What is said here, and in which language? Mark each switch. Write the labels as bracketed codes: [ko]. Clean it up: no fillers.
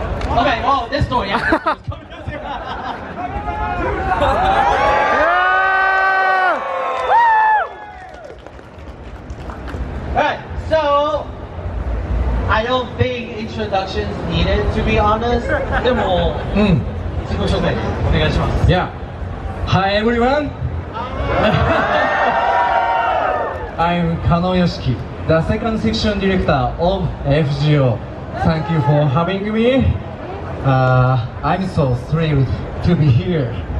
[en] Okay, oh, this door, yeah. Alright, so I don't think introductions needed, to be honest. [ja] でも、自己紹介お願いします。 [en] Yeah. Hi everyone. I'm Kanou Yoshiki, the second section director of FGO. Thank you for having me. I'm so thrilled to be here.